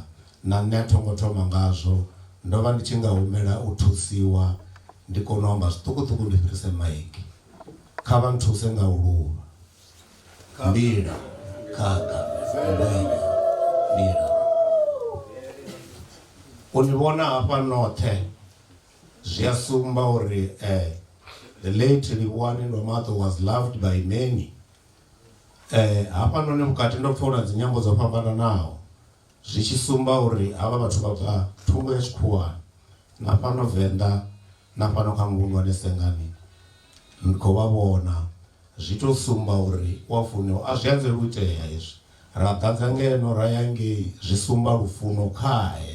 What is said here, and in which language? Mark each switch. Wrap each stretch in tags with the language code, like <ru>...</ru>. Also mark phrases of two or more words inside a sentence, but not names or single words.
<ve>Na nṋe a thongo thoma ngazwo, ndo vha ndi tshi nga humela u thusiwa ndi kone u amba zwiṱukuṱuku ndi fhirise maiki. Kha vha nthuse nga u luvha. Mbila, khakha, mbenye, mbila. U ni vhona hafha noṱhe zwi a sumba uri</ve> <en>the late Livhuwani Ndomato was loved by many.</en> <ve>Hafha noni vhukati ndo pfha hu na dzinyambo dzo fhambananaho zwi tshi sumba uri havha vhathu vha bva thungo ya tshikhuwani na fhano Venḓa na fhano kha Nguluvhane Sengani ndi khou vha vhona. Zwi tou sumba uri u a funiwa. A zwi anzeli u itea hezwi, ra ḓadza ngeno ra ya ngei, zwi sumba lufuno khae.</ve>